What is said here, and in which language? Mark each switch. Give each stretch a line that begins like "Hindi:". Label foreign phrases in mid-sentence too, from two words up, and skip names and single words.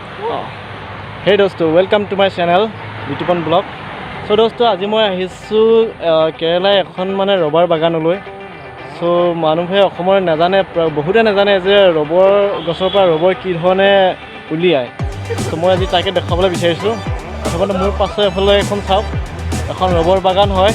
English: Hey dosto, welcome to my channel Bitupan Blog. So dosto,
Assamese: আজি মই আহিছো কেৰালা এখন মানে ৰবৰ বাগানলৈ. So মানুহে অসমৰ নাজানে, বহুতে নাজানে যে ৰবৰ গছৰ পৰা ৰবৰ কি ধৰণে উলিয়ায়. So মই আজি তাকে দেখাবলৈ বিচাৰিছো. প্ৰথমতে মোৰ পাছৰ এফালে এখন চাওক, এখন ৰবৰ বাগান হয়.